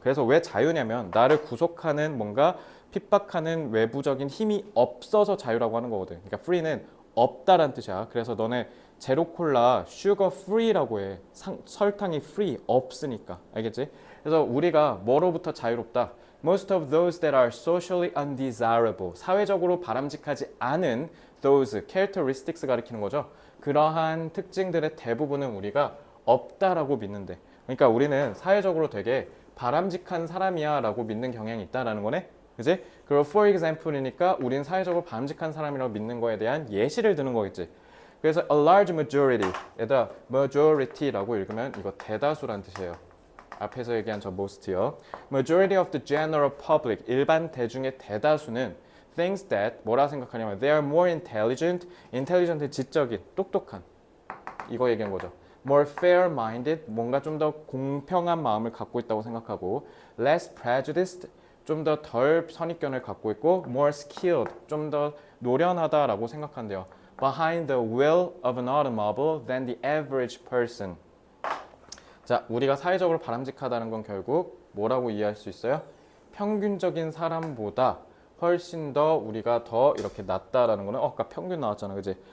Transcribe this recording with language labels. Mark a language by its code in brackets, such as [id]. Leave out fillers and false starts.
[ko] 그래서 왜 자유냐면 나를 구속하는 뭔가 핍박하는 외부적인 힘이 없어서 자유라고 하는 거거든. 그러니까 free는 없다라는 뜻이야. 그래서 너네 제로콜라 슈거 프리라고 해. 설탕이 free 없으니까. 알겠지? 그래서 우리가 뭐로부터 자유롭다? [en] Most of those that are socially undesirable. [ko] 사회적으로 바람직하지 않은 [en] those characteristics [ko] 가리키는 거죠. 그러한 특징들의 대부분은 우리가 없다라고 믿는데. 그러니까 우리는 사회적으로 되게 바람직한 사람이야 라고 믿는 경향이 있다라는 거네. 그지? 그리고 for example이니까 우린 사회적으로 바람직한 사람이라고 믿는 거에 대한 예시를 드는 거겠지. 그래서 a large majority 에다 majority라고 읽으면 이거 대다수란 뜻이에요. 앞에서 얘기한 저 most요. [en] Majority of the general public, [ko] 일반 대중의 대다수는 [en] thinks that, [ko] 뭐라 생각하냐면 [en] they are more intelligent, intelligent은 [ko] 지적인, 똑똑한. 이거 얘기한 거죠. [en] More fair-minded, [ko] 뭔가 좀 더 공평한 마음을 갖고 있다고 생각하고 [en] less prejudiced, [ko] 좀 더 덜 선입견을 갖고 있고 [en] more skilled, [ko] 좀 더 노련하다라고 생각한대요. [en] Behind the wheel of an automobile than the average person. [ko] 자, 우리가 사회적으로 바람직하다는 건 결국 뭐라고 이해할 수 있어요? 평균적인 사람보다 훨씬 더 우리가 더 이렇게 낫다라는 거는 아까 평균 나왔잖아, 그지?